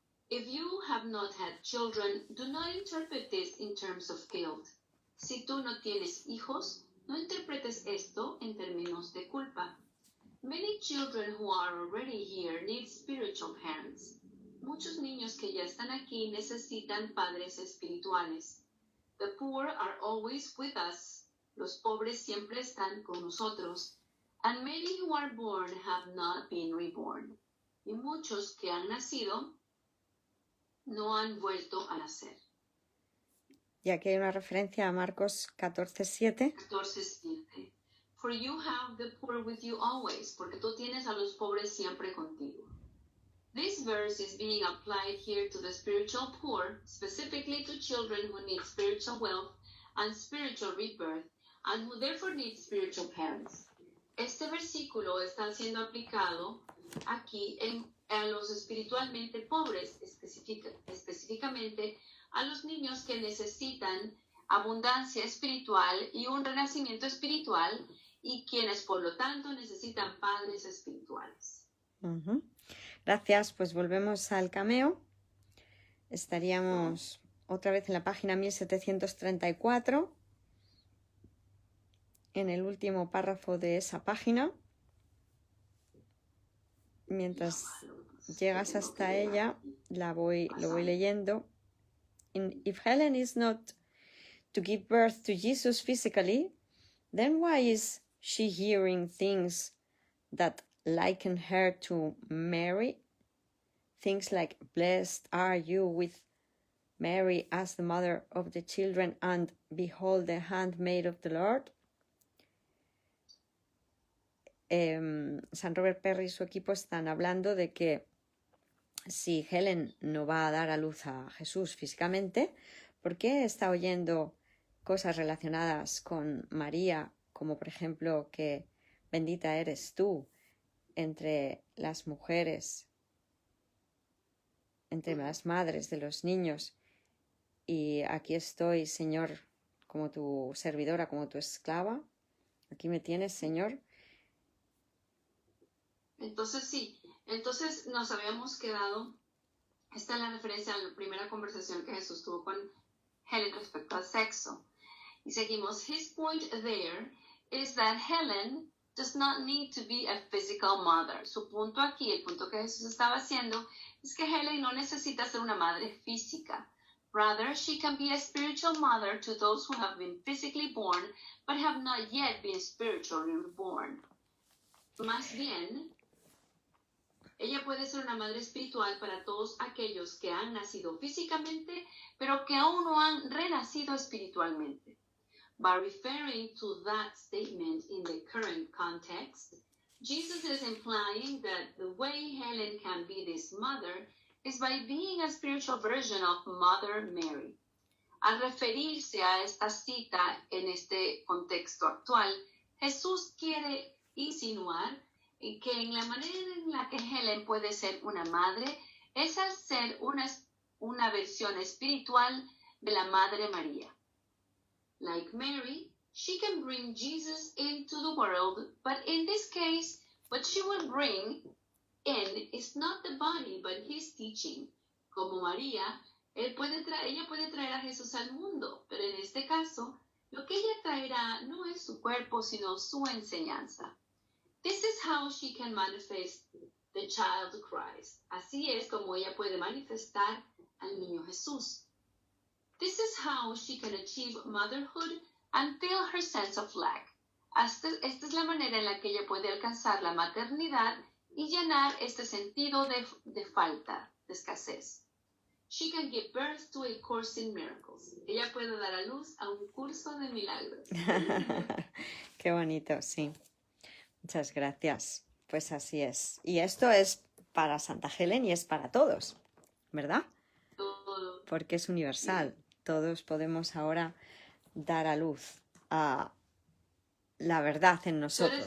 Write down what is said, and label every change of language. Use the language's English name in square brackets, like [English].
[English] If you have not had children, do not interpret this in terms of guilt. [Spanish] Si tú no tienes hijos, no interpretes esto en términos de culpa. [English] Many children who are already here need spiritual parents. [Spanish] Muchos niños que ya están aquí necesitan padres espirituales. [English] The poor are always with us. [Spanish] Los pobres siempre están con nosotros. [English] And many who are born have not been reborn. [Spanish] Y muchos que han nacido no han vuelto a nacer. Y aquí hay una referencia a Marcos 14:7. 14:7. [English] For you have the poor with you always, [Spanish] porque tú tienes a los pobres siempre contigo. [English] This verse is being applied here to the spiritual poor, specifically to children who need spiritual wealth and spiritual rebirth, and who therefore need spiritual parents. [Spanish] Este versículo está siendo aplicado aquí a los espiritualmente pobres, específicamente a los niños que necesitan abundancia espiritual y un renacimiento espiritual, y quienes por lo tanto necesitan padres espirituales. Uh-huh. Gracias, pues volvemos al cameo. Estaríamos otra vez en la página 1734, en el último párrafo de esa página. Mientras llegas hasta ella, lo voy leyendo. [English] If Helen is not to give birth to Jesus physically, then why is she hearing things that liken her to Mary? things like, blessed are you with Mary as the mother of the children, and behold the handmaid of the Lord. [Spanish] San Robert Perry y su equipo están hablando de que si Helen no va a dar a luz a Jesús físicamente, ¿por qué está oyendo cosas relacionadas con María, como por ejemplo que bendita eres tú entre las mujeres, entre las madres de los niños, y aquí estoy, Señor, como tu servidora, como tu esclava? Aquí me tienes, Señor. Entonces sí, entonces nos habíamos quedado, esta es la referencia a la primera conversación que Jesús tuvo con Helen respecto al sexo. Y seguimos, [English] his point there is that Helen does not need to be a physical mother. [Spanish] Su punto aquí, el punto que Jesús estaba haciendo, es que Helen no necesita ser una madre física. [English] Rather, she can be a spiritual mother to those who have been physically born, but have not yet been spiritually reborn. [Spanish] Más bien, ella puede ser una madre espiritual para todos aquellos que han nacido físicamente, pero que aún no han renacido espiritualmente. [English] By referring to that statement in the current context, Jesus is implying that the way Helen can be this mother is by being a spiritual version of Mother Mary. [Spanish] Al referirse a esta cita en este contexto actual, Jesús quiere insinuar que en la manera en la que Helen puede ser una madre es al ser una versión espiritual de la Madre María. [English] Like Mary, she can bring Jesus into the world, but in this case, what she will bring in is not the body, but his teaching. [Spanish] Como María, ella puede traer a Jesús al mundo, pero en este caso, lo que ella traerá no es su cuerpo, sino su enseñanza. [English] This is how she can manifest the child Christ. [Spanish] Así es como ella puede manifestar al niño Jesús. [English] This is how she can achieve motherhood and fill her sense of lack. [Spanish] Esta es la manera en la que ella puede alcanzar la maternidad y llenar este sentido de falta, de escasez. [English] She can give birth to a course in miracles. [Spanish] Ella puede dar a luz a un curso de milagros. Qué bonito, sí. Muchas gracias. Pues así es. Y esto es para Santa Helen y es para todos, ¿verdad? Todo. Porque es universal. Todos podemos ahora dar a luz a la verdad en nosotros.